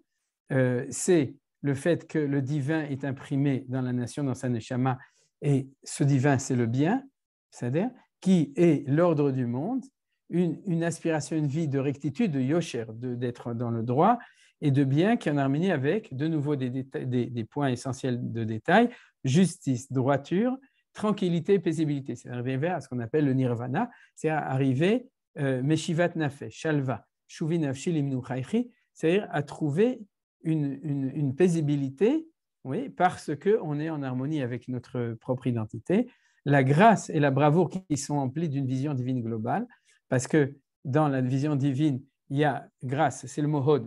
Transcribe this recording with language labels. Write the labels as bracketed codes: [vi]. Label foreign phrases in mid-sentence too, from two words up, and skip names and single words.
[fr] C'est le fait que le divin est imprimé dans la nation, dans sa neshama, et ce divin, c'est le bien, c'est-à-dire qui est l'ordre du monde, une aspiration, une vie de rectitude, de yosher, d'être dans le droit, et de bien qui est en harmonie avec, de nouveau, des points essentiels de détail, justice, droiture, tranquillité, paisibilité. C'est arriver à ce qu'on appelle le nirvana, c'est arriver [he] משיבת נפש, שלווה, שובי נפשי למנוחיכי, [fr] c'est-à-dire à trouver une paisibilité, oui, parce qu'on est en harmonie avec notre propre identité, la grâce et la bravoure qui sont emplies d'une vision divine globale, parce que dans la vision divine, il y a grâce, c'est le mot hod.